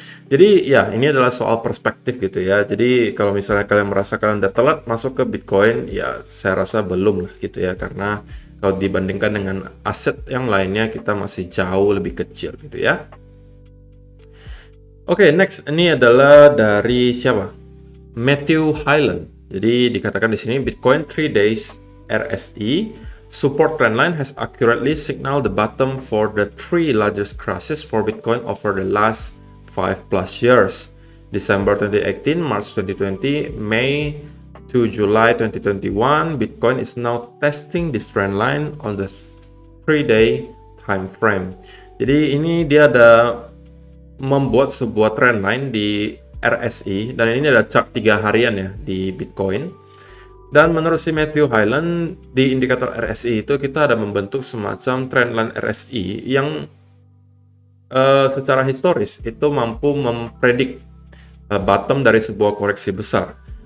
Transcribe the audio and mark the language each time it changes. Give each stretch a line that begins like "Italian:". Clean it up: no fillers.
Indonesian: Jadi ya ini adalah soal perspektif gitu ya. Jadi kalau misalnya kalian merasa kalian udah telat masuk ke Bitcoin, ya saya rasa belum lah gitu ya, karena kalau dibandingkan dengan aset yang lainnya kita masih jauh lebih kecil gitu ya. Oke, next ini adalah dari siapa? Matthew Hyland. Jadi dikatakan di sini
English: Bitcoin 3 days RSI support trendline has accurately signaled the bottom for the three largest crashes for Bitcoin over the last 5+ years. December 2018, March 2020, May to July 2021, Bitcoin is now testing this trend line on the 3-day time frame.
Indonesian: Jadi ini dia ada membuat sebuah trendline di RSI, dan ini ada chart 3 harian ya di Bitcoin. Dan menurut si Matthew Hyland, di indikator RSI itu kita ada membentuk semacam trendline RSI yang secara historis itu mampu mempredik bottom dari sebuah koreksi besar.